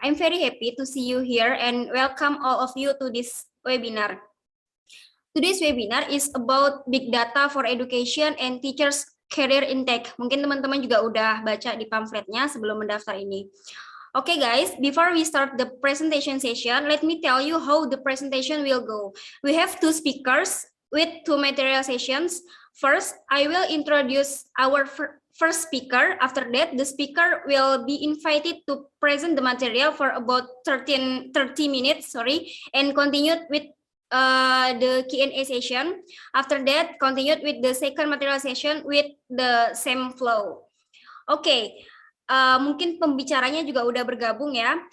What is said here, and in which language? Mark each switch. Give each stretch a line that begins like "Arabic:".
English: I'm very happy to see you here and welcome all of you to this webinar. Today's webinar is about big data for education and teachers career intake.
Indonesian: Mungkin teman-teman juga udah baca di pamfletnya sebelum mendaftar ini.
English: Okay guys, before we start the presentation session, let me tell you how the presentation will go. We have two speakers with two material sessions. First, I will introduce our first speaker. After that, the speaker will be invited to present the material for about 30 minutes, and continue with the Q&A session. After that, continued with the second material session with the same flow.
Indonesian: Okay, mungkin pembicaranya juga udah bergabung ya.